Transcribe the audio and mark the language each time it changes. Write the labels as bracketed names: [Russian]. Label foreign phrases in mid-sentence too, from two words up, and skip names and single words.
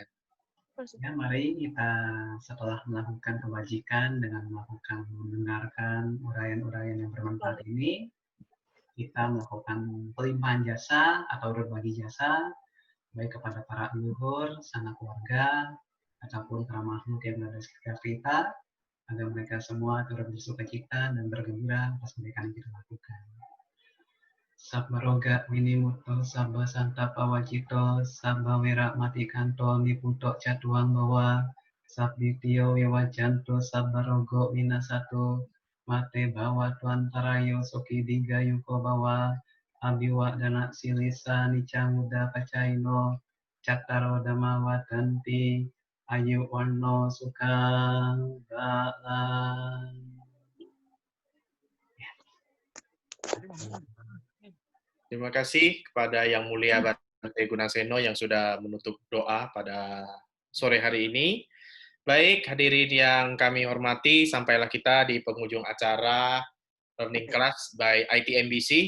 [Indonesian] Ya, mari kita setelah melakukan kebajikan dengan mendengarkan uraian-uraian yang bermanfaat ini, kita melakukan pelimpahan jasa atau berbagi jasa, baik kepada para leluhur, sanak keluarga, ataupun para makhluk yang berada di sekitar kita, agar mereka semua turut bersukacita dan bergembira atas kebaikan yang kita lakukan. [Pali] Sabba roga minimuto, sabba santa pawajito, sabba wira matikanto, niputo catuang bawa, sabbitio wiwajanto, sabba rogo minasato, mate bawa tuantarayo soki diga yuko bawa, abiwa dana silisa nicanguda pacaino, cakaro damawa tanti, ayu warno sukang balan. [Indonesian] Terima kasih kepada Yang Mulia Bante Gunaseno yang sudah menutup doa pada sore hari ini. Baik, hadirin yang kami hormati, sampailah kita di penghujung acara Learning Class by ITMBC.